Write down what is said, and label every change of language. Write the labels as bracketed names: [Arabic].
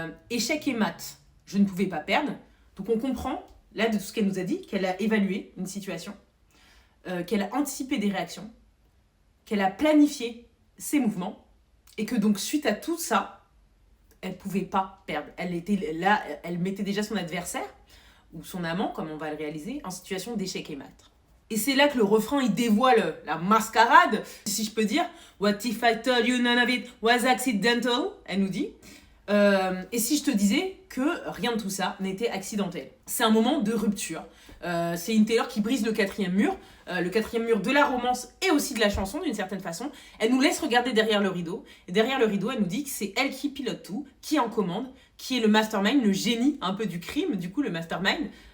[French] Échec et mat, je ne pouvais pas perdre. Donc on comprend, là, de tout ce qu'elle nous a dit, qu'elle a évalué une situation, qu'elle a anticipé des réactions, qu'elle a planifié ses mouvements, et que donc, suite à tout ça, elle pouvait pas perdre. Elle était là, elle mettait déjà son adversaire, ou son amant, comme on va le réaliser, en situation d'échec et mat. Et c'est là que le refrain, il dévoile la mascarade, si je peux dire. [English] What if I told you none of it was accidental? [French] Elle nous dit. Et si je te disais que rien de tout ça n'était accidentel. C'est un moment de rupture. C'est une Taylor qui brise le quatrième mur de la romance et aussi de la chanson d'une certaine façon. Elle nous laisse regarder derrière le rideau. Et derrière le rideau, elle nous dit que c'est elle qui pilote tout, qui est en commande, qui est le mastermind, le génie un peu du crime, du coup le mastermind.